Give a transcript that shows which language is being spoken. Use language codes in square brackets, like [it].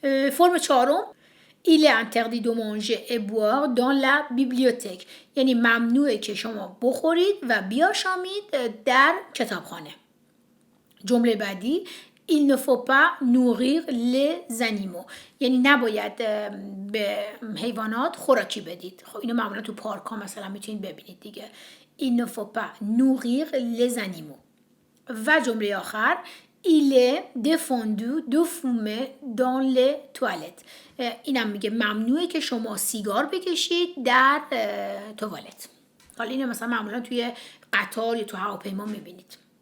[fa] فرم چهارم [fr] il est interdit de manger et boire dans la bibliothèque [fa] یعنی ممنوعه که شما بخورید و بیاشامید در کتابخانه. جمله بعدی [fr] il ne faut pas nourrir les animaux [fa] یعنی نباید به حیوانات خوراکی بدید. خب اینو معمولا تو پارک ها مثلا میتونید ببینید دیگه. [fr] il ne faut pas nourrir les animaux. [fa] و جمله آخر [fr] il est défendu de fumer dans les toilettes [fa] اینم میگه ممنوعه که شما سیگار بکشید در توالت. حالا اینو مثلا معمولا توی قطار یا تو هواپیما میبینید.